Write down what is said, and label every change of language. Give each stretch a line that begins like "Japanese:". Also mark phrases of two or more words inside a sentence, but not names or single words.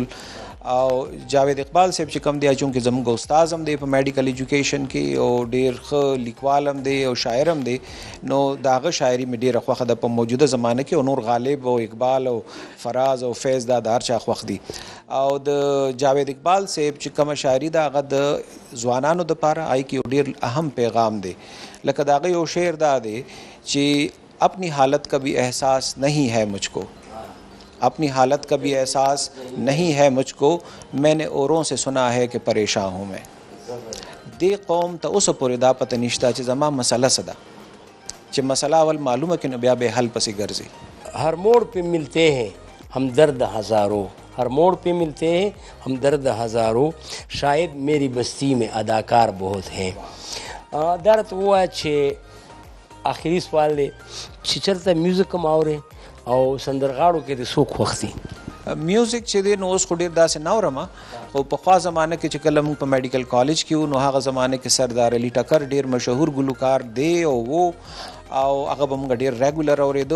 Pashto: او جاوید اقبال صاحب چې کوم دی چونکې زموږ استاد هم دی په
English: medical education
Pashto: کې او ډېر ښه لیکوال هم دی او شاعر هم دی، نو د هغه شاعري مې ډېره خوښه ده په موجوده زمانه کې. او نور غالب او اقبال او فراز او فیض دا د هر چا خوښ دي. او د جاوید اقبال صاحب چې کومه شاعري ده هغه د ځوانانو دپاره هغې کې یو ډېر اهم پیغام دی. لکه د هغه یو شعر دا دی چې
Urdu: اپنی حالت کا بھی احساس نہیں ہے مجھ کو، اپنی حالت کا بھی احساس نہیں ہے مجھ کو، میں نے اوروں سے سنا ہے کہ پریشان ہوں میں.
Pashto: دې قوم ته اوسه پورې دا پته نشته چې زما مسله څه ده، چې مسله اول معلومه کړي نو بیا به حل پسې ګرځي.
Urdu: ہر موڑ پہ ملتے ہیں ہم درد ہزاروں، ہر موڑ پہ ملتے ہیں ہم درد ہزاروں، شاید میری بستی میں اداکار بہت ہیں.
Pashto: دا راته ووایه چې آخري سوال دی چې چېرته میوزیک هم اورې او سندرغاړو کې د څوک خوښ دي؟ میوزیک چې دی نو اوس خو ډېر داسې نه اورم، خو پخوا زمانه کې چې کله موږ په
English: medical college
Pashto: کې وو نو هغه زمانه کې سردار علي ټکر ډېر مشهور ګلوکار دی او هغه به موږ ډېر ریګولر اورېدو.